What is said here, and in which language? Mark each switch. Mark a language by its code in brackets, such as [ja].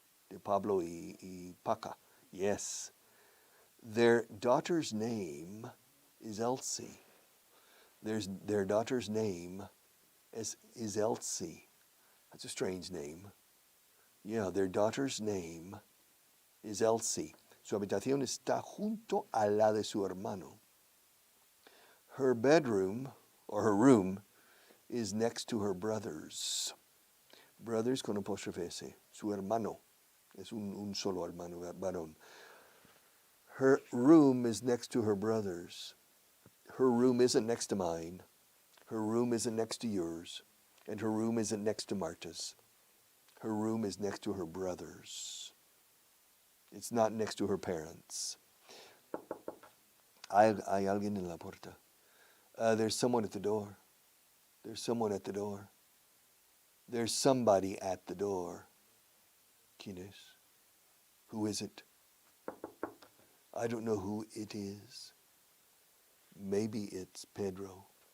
[es] De Pablo y Paca. Yes. [en] Their daughter's name is Elsie. Their daughter's name is Elsie. That's a strange name. Yeah, their daughter's name is Elsie. [es] Su habitación está junto a la de su hermano. [en] Her bedroom, or her room, is next to her brother's. [es] Brothers con apóstrofe S. Su hermano. Es un solo hermano, varón. [en] Her room is next to her brother's. Her room isn't next to mine. Her room isn't next to yours. And her room isn't next to Marta's. Her room is next to her brother's. It's not next to her parents. [es] Hay alguien en la puerta. [en] There's someone at the door. There's someone at the door. There's somebody at the door. [es] ¿Quién es? [en] Who is it? I don't know who it is. Maybe it's Pedro.